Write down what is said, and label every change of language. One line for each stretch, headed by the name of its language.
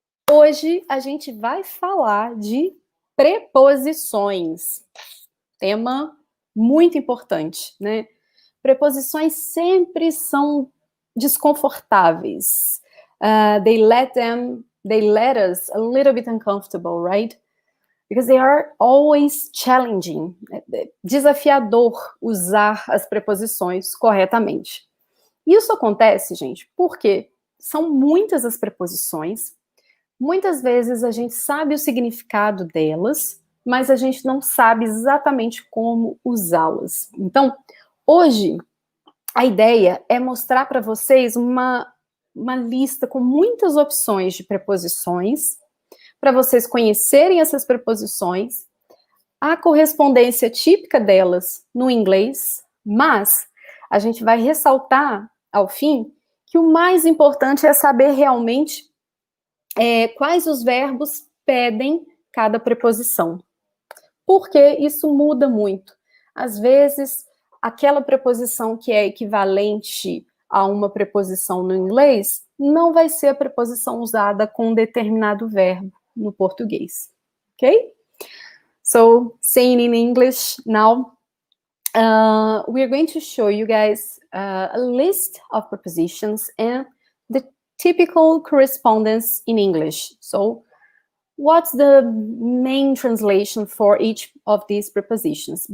Portuguese: Hoje a gente vai falar de preposições. Tema muito importante, né? Preposições sempre são desconfortáveis.
English: They let us a little bit uncomfortable, right? Because they are always challenging.
Portuguese: É desafiador usar as preposições corretamente. Isso acontece, gente, porque são muitas as preposições. Muitas vezes a gente sabe o significado delas, mas a gente não sabe exatamente como usá-las. Então, hoje, a ideia é mostrar para vocês uma lista com muitas opções de preposições, para vocês conhecerem essas preposições, a correspondência típica delas no inglês, mas a gente vai ressaltar, ao fim, que o mais importante é saber realmente quais os verbos pedem cada preposição. Porque isso muda muito. Às vezes, aquela preposição que é equivalente a uma preposição no inglês não vai ser a preposição usada com um determinado verbo no português. Ok?
English: So, saying in English now, we are going to show you guys a list of prepositions and the typical correspondence in English. So, what's the main translation for each of these prepositions?